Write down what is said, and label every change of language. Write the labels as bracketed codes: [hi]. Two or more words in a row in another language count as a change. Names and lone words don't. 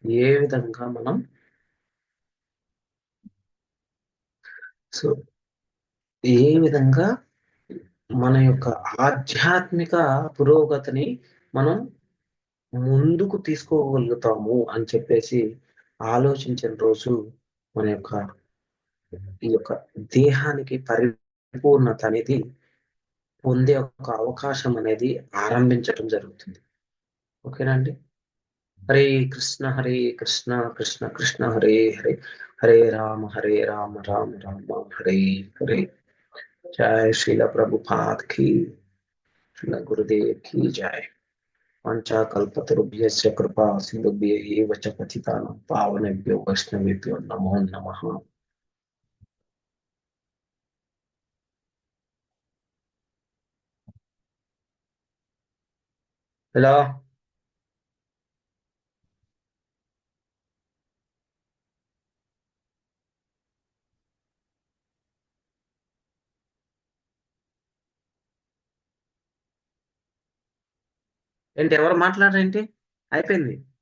[te] ఏ విధంగా మనం ఏ విధంగా మన యొక్క ఆధ్యాత్మిక పురోగతిని మనం ముందుకు తీసుకోగలుగుతాము అని చెప్పేసి ఆలోచించిన రోజు మన యొక్క ఈ యొక్క దేహానికి పరిపూర్ణత అనేది పొందే ఒక అవకాశం అనేది ఆరంభించటం జరుగుతుంది. ఓకేనా అండి? హరే కృష్ణ కృష్ణ కృష్ణ హరే హరే, హరే రామ రామ రామ హరే హరే. జయ శ్రీల ప్రభుపాద్ की, శ్రీల గురుదేవ్ की जय. [sa] పంచాకల్పతరుభ్యశ్చ కృపా సింధుభ్యః ఏవ చ పతితానాం పావనేభ్యో వైష్ణవేభ్యో నమో నమః. [te] హలో ఏంటి, ఎవరు మాట్లాడరేంటి? అయిపోయింది.